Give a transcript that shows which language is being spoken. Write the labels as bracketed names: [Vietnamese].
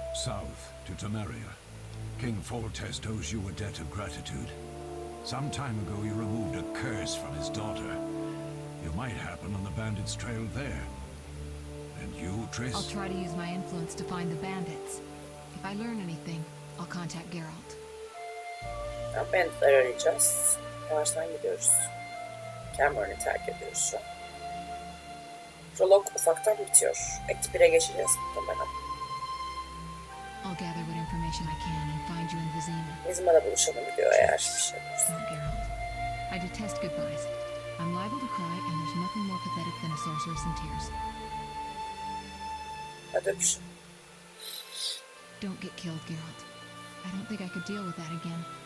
[English] South to Temeria. King Foltest owes you a debt of gratitude. Some time ago, you removed a curse from his daughter. You might happen on the bandits' trail there. And you, Triss? I'll try to use my influence to find the bandits. If I learn anything, I'll contact Geralt. [Turkish] Banditleri arayacağız. Yavaştan gidiyoruz. Cameron'u terk ediyoruz şu an. Prolog ufaktan bitiyor. Act 1'e geçeceğiz muhtemelen. [English] I'll gather what information I can and find you in Vizima. [Turkish] Vizima'da buluşalım diyor eğer bir şey olursa. [English] Not Geralt. I detest goodbyes. I'm liable to cry, and there's nothing more pathetic than a sorceress in tears. [Turkish] Hadi öpüşün. [English] Don't get killed, Geralt. I don't think I could deal with that again.